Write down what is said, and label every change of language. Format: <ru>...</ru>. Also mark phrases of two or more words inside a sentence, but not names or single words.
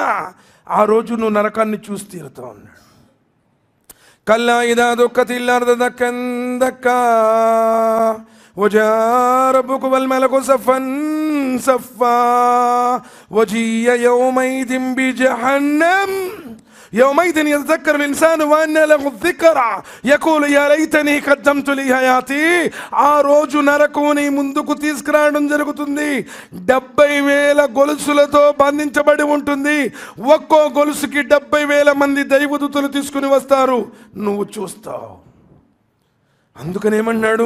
<te>ఆ రోజు నువ్వు నరకాన్ని చూసి తీరుతావు అన్నాడు.</te> <ar>كلا إذا دكت الأرض دكا دكا وجاء ربك والملك صفا صفا وجيء يومئذ بجهنم يومئذ يتذكر الإنسان وأن له الذكرى يقول يا ليتني قدمت لحياتي.</ar> <te>ఆ రోజు నరకుని ముందుకు తీసుకురావడం జరుగుతుంది. 70,000 గొలుసులతో బంధించబడి ఉంటుంది. ఒక్కో గొలుసుకి 70,000 మంది దైవదూతలు తీసుకుని వస్తారు. నువ్వు చూస్తావు. అందుకని ఏమన్నాడు?</te>